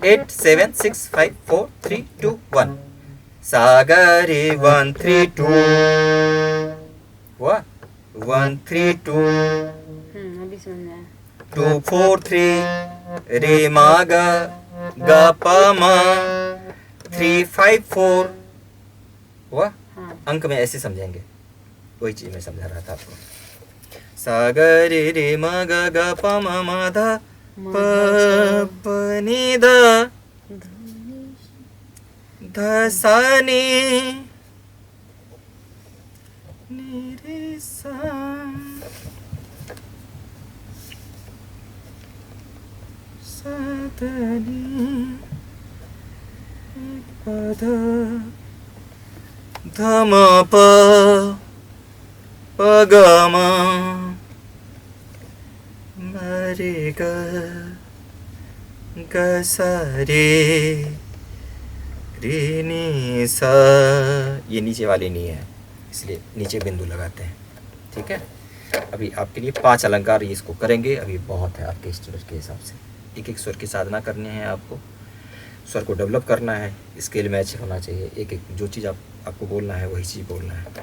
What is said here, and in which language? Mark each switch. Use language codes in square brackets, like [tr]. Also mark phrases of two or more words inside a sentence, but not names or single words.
[hi] 8 7 6 5 4 3 2 1, सागरे 1 3 2, हुआ 1 3 2, अभी समझ में आया। 2 4 3, रे मा ग ग प म, 3 5 4, हुआ। अंक में ऐसे समझेंगे, वही चीज मैं समझा रहा था आपको। सागरे रे म ग ग प म म ध प प नि ध, ध सा नि, नि रे सा, सा ध नि प ध, ध म प प ग म, म रे ग ग सा रे, रे नी सा, ये नीचे वाली नहीं है इसलिए नीचे बिंदु लगाते हैं, ठीक है। अभी आपके लिए 5 अलंकार इसको करेंगे, अभी बहुत है आपके स्टूडेंट के हिसाब से। एक एक स्वर की साधना करनी है आपको, स्वर को डेवलप करना है, [en] scale match [hi] होना चाहिए, एक एक जो चीज़ आपको बोलना है वही चीज़ बोलना है।